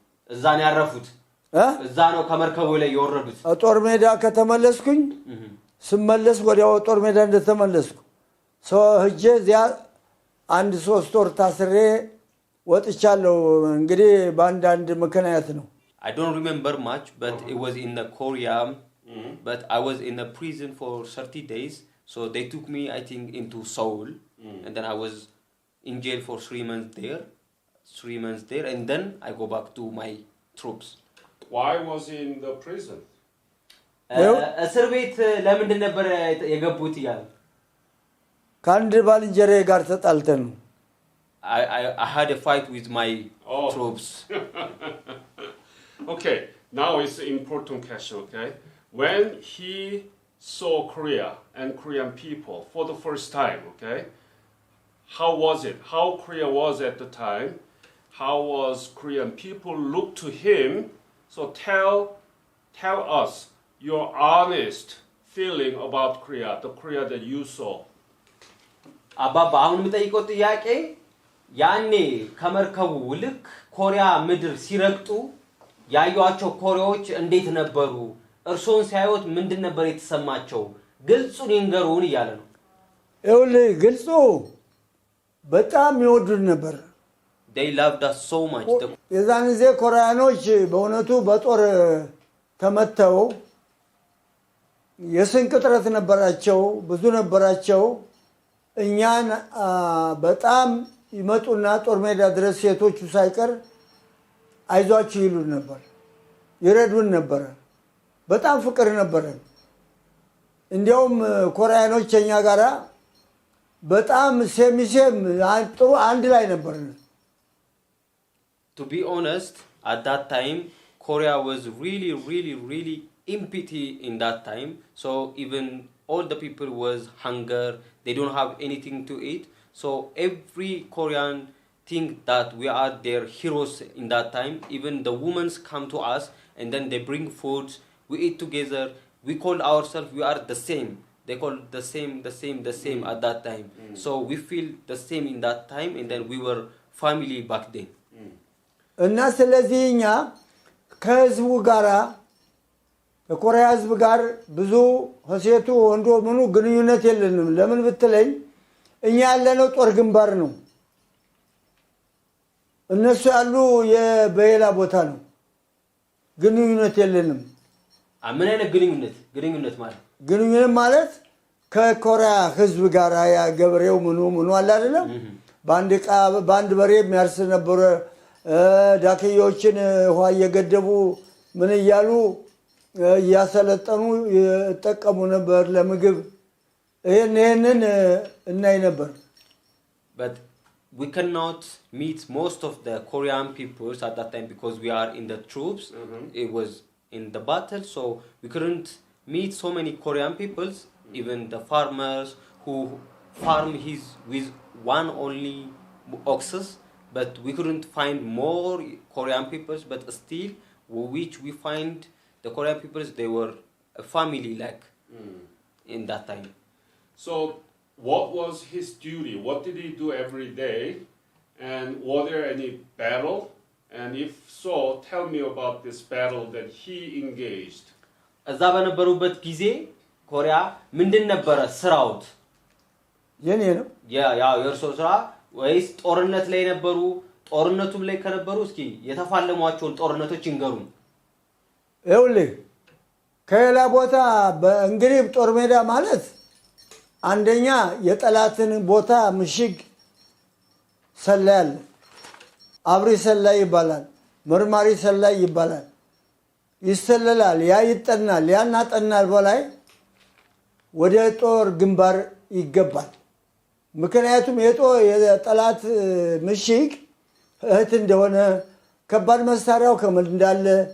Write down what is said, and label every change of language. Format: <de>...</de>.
<am>እዛ ነው ያረፉት። እዛ ነው ከመርከቡ ላይ የወረዱት። ጦር ሜዳ ከተመለስኩኝ ስመለስ ወዲያው ጦር ሜዳ እንደተመለስኩ ሰው ሄጄ እዚያ አንድ 3 ወር ታስሬ ወጥቻለሁ። እንግዲህ በአንድ ምክንያት ነው።</am> <en>I don't remember much, but it was in the Korea. But I was in a prison for 30 days. So they took me, I think, into Seoul. And then I was in jail for 3 months there. 3 months there. And then I go back to my troops. Why was he in the prison?</en> <am>እስር ቤት ለምንድን ነበር የገቡት ይላል? ከአንድ ባልንጀራዬ ጋር ተጣልተን ነው።</am> <en>I had a fight with my troops. Okay, now it's an important question, okay? When he saw Korea and Korean people for the first time, okay? How was it? How Korea was at the time? How was Korean people look to him? So tell us your honest feeling about Korea, the Korea that you saw.</en> <am>አባባ አሁን የምጠይቀው ጥያቄ ያኔ ከመርከቡ ልክ ኮሪያ ምድር ሲረግጡ ያዩዋቸው ኮሪያዎች እንዴት ነበሩ? እርሶን ሲያዩት ምንድን ነበር የተሰማቸው? ግልጹን ይንገሩን እያለ ነው። ይኸውልህ ግልጹ በጣም ይወዱን ነበር።</am> <en>They loved us so much.</en> <am>የዛን ጊዜ ኮሪያኖች በእውነቱ በጦር ተመተው የስንቅ እጥረት ነበራቸው፣ ብዙ ነበራቸው። እኛን በጣም ይመጡና ጦር ሜዳ ድረስ ሴቶቹ ሳይቀር አይዟችሁ ይሉን ነበር፣ ይረዱን ነበር። በጣም ፍቅር ነበር። እንዲያውም ኮሪያኖች እኛ ጋራ በጣም ሴሚሴም ጥሩ አንድ ላይ ነበር።</am> <en>To be honest, at that time Korea was really empty in that time. So even all the people was hunger, they don't have anything to eat. So every Korean think that we are their heroes in that time. Even the women come to us and then they bring foods, we eat together. We call ourselves, we are the same. They call the same at that time. So we feel the same in that time and then we were family back then.</en> <am>እና ስለዚህ እኛ ከህዝቡ ጋራ ከኮሪያ ህዝብ ጋር ብዙ ሆሴቱ ወንዶ ምኑ ግንኙነት የለንም። ለምን ብትለኝ እኛ ያለነው ጦር ግንባር ነው። እነሱ ያሉ በሌላ ቦታ ነው። ግንኙነት የለንም ምን አይነት ግንኙነት ማለት ግንኙነት ማለት ከኮሪያ ህዝብ ጋር ያ ገበሬው ምኑ አለ አይደለም ባንድ በሬ የሚያርስ ነበር ዳክዮችን ውሃ እየገደቡ ምን እያሉ ያሰለጠኑ ይጠቀሙ ነበር ለምግብ ይሄንን እናይ ነበር</am> <en>but we cannot meet most of the Korean peoples at that time because we are in the troops it was in the battle so we couldn't meet so many Korean peoples even the farmers who farm his with one only oxes but we couldn't find more Korean peoples but still which we find the Korean peoples they were a family like in that time so what was his duty what did he do every day and were there any battle and if so tell me about this battle that he engaged</en> <am>እዛ በነበሩበት ጊዜ ኮሪያ ምንድን ነበር ስራውት የኔ ነው ያ የእርሶ ስራ ወይስ ጦርነት ላይ ነበሩ ጦርነቱም ላይ ከነበሩ እስኪ የተፋለሟቸውን ጦርነቶች ይንገሩን ይኸውልህ ከሌላ ቦታ በእንግሊዝ ጦር ሜዳ ማለት አንደኛ የጠላትን ቦታ ምሽግ ሰላል አብሪ ሰላይ ይባላል መርማሪ ሰላይ ይባላል ይሰለላል ያ ይጠናል ያናጠናል በላይ ወደ ጦር ግንባር ይገባል ምክንያቱም የጠላት ምሽግ እህት እንደሆነ ከባድ መሳሪያው ከምን እንዳለ</am>